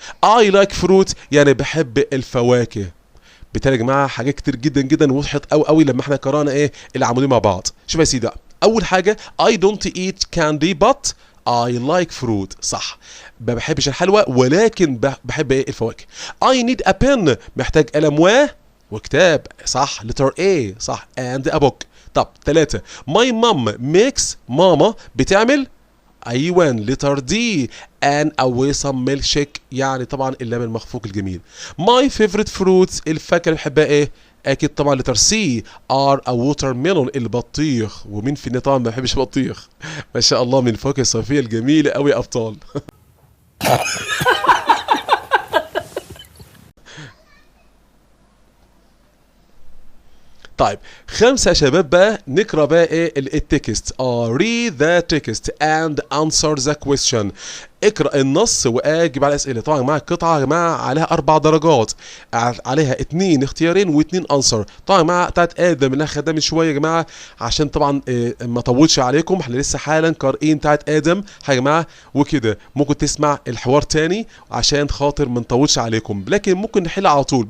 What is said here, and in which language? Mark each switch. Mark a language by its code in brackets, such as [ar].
[en] I like fruit [ar] يعني بحب الفواكه. بالتالي يا جماعه حاجات كتير جدا جدا وضحت قوي قوي لما احنا قرانا ايه العمودين مع بعض. شوف يا سيدي اول حاجه [en] I don't eat candy but I like fruit [ar] صح ما بحبش الحلوى ولكن بحب ايه الفواكه. [en] I need a pen [ar] محتاج قلم وكتاب صح لتر [en] A صح and a book. [ar] طب 3 my mom makes ماما بتعمل ايوه لتر دي and a ويسم ميلك شيك يعني طبعا اللبن المخفوق الجميل. [en] my favorite fruits [ar] الفاكهه اللي بحبها ايه؟ اكيد طبعا لتر سي are a watermelon البطيخ. ومين فينا طبعا ما بيحبش البطيخ؟ ما شاء الله من الفواكه الصيفيه الجميله قوي يا ابطال. طيب 5 يا شباب بقى نقرا بقى ايه التكست. [en] read the text and answer the question. [ar] اقرا النص واجب على الاسئله. طبعا يا جماعه القطعه يا جماعه عليها 4 درجات عليها 2 اختيارين و2 انسر. طبعا يا جماعه بتاعت ادم اللي خدناها من شويه يا جماعه عشان طبعا ما اطولش عليكم احنا لسه حالا قارئين بتاعت ادم يا جماعه وكده ممكن تسمع الحوار تاني عشان خاطر ما نطولش عليكم لكن ممكن نحل على طول.